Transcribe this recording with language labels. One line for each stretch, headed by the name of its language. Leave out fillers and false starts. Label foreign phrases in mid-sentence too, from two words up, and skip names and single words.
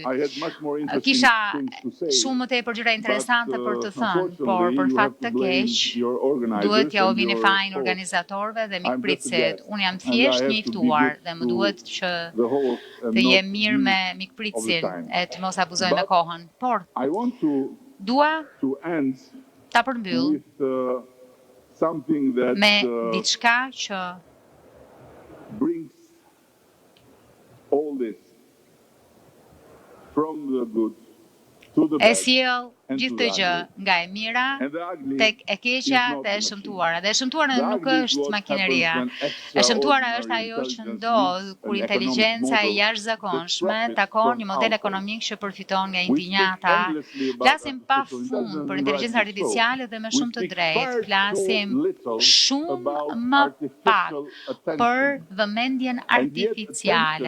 Albanian: Kisha shumë më tepër gjëra interesante për të thënë, por për fat të keq duhet ja u vini fajin organizatorëve dhe mikpritësit. Unë jam thjesht një i ftuar dhe më duhet që të jem mirë me mikpritësin e të mos abuzoj me kohën. Por dua ta përmbyll me diçka që
English: brings all this from the good to the bad.
Albanian: Sjell gjithë të gjë nga e mira tek e keqja dhe e shëmtuara. Dhe e shëmtuara nuk është makineria. E shëmtuara është ajo që ndodh kur inteligjenca e jashtëzakonshme takon një model ekonomik që përfiton nga injinjata. Flasim pafund për inteligjencën artificiale dhe me shumë të drejtë flasim shumë më pak për vëmendjen artificiale.